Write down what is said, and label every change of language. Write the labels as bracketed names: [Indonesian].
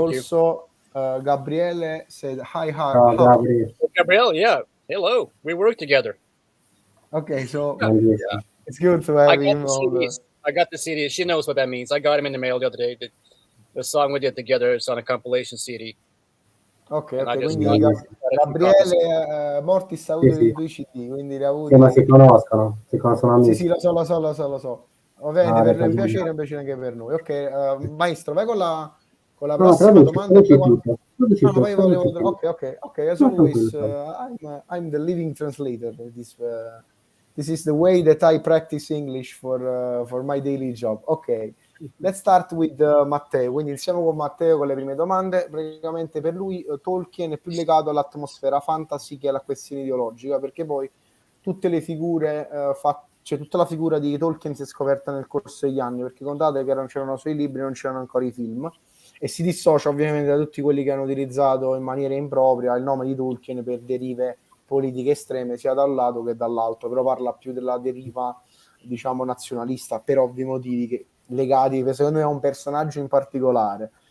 [English] also, Gabriele said hi. Gabriele, yeah. Hello, we work together. Okay, so it's good to have him on. I got the CD. She knows what that means. I got him in the mail the other day. The song we did together is on a compilation CD. [Italian] Ok, quindi Gabriele Mortiis ha avuto i due CD, quindi li ha avuti. Sì, ma si conoscono amici. Sì, lo so. Ovviamente per lui è un piacere anche per noi. Ok, Maestro, vai con la prossima domanda. [English] Ok, as always, I'm the living translator. This is the way that I practice English for my daily job. Ok, let's start with Matteo. [Italian] Quindi iniziamo con Matteo con le prime domande. Praticamente per lui Tolkien è più legato all'atmosfera fantasy che alla questione ideologica, perché poi tutte le figure cioè tutta la figura di Tolkien si è scoperta nel corso degli anni, perché contate che c'erano sui libri, non c'erano ancora i film, e si dissocia ovviamente da tutti quelli che hanno utilizzato in maniera impropria il nome di Tolkien per derive politiche estreme sia da un lato che dall'altro, però parla più della deriva, diciamo, nazionalista per ovvi motivi che, legati secondo me a un personaggio in particolare.